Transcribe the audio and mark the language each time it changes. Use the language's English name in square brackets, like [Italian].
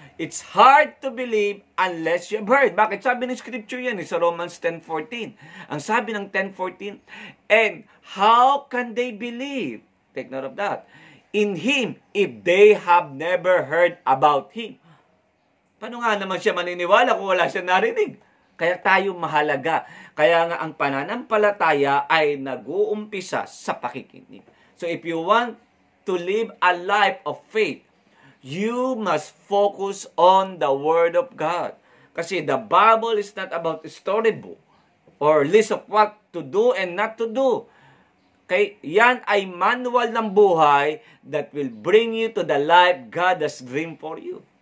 [English] It's hard to believe unless you have heard. [Filipino] Bakit? Sabi ng scripture yan, sa Romans 10:14. Ang sabi ng 10:14, [English] and how can they believe? Take note of that. In Him, if they have never heard about Him. [Filipino] Paano nga naman siya maniniwala kung wala siya narinig? Kaya tayo mahalaga. Kaya nga ang pananampalataya ay nag-uumpisa sa pakikinig. [English] So if you want to live a life of faith, you must focus on the Word of God. Kasi the Bible is not about storybook or list of what to do and not to do. Okay? [Filipino] Yan ay manual ng buhay [English] that will bring you to the life God has dreamed for you.